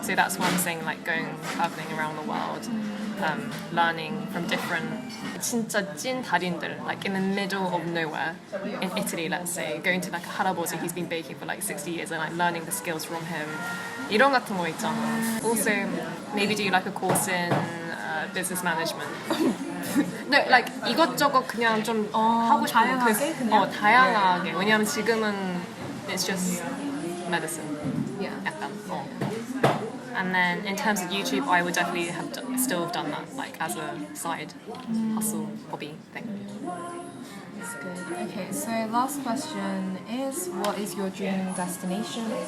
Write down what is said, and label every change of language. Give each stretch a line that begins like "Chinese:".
English: So that's what I'm saying, like going traveling around the world, learning from different
Korean: 진짜 찐 달인들,
English: like in the middle of nowhere, in Italy, let's say, going to like a 할아버지 who's been baking for like 60 years and like learning the skills from him.
Korean: 이런 같은 거 있잖아.
English: Also, maybe do like a course in business management. No, like
Korean: 이것저것 그냥 좀 하고 싶은 거. 다양하게 그냥? 다양하게. 왜냐면 지금은
English: it's just medicine. Yeah.
Korean: 약간.
English: And then in terms of YouTube, I would definitely still have done that, like as a side hustle hobby thing. That's good. Okay, so last question is, what is your dream destination?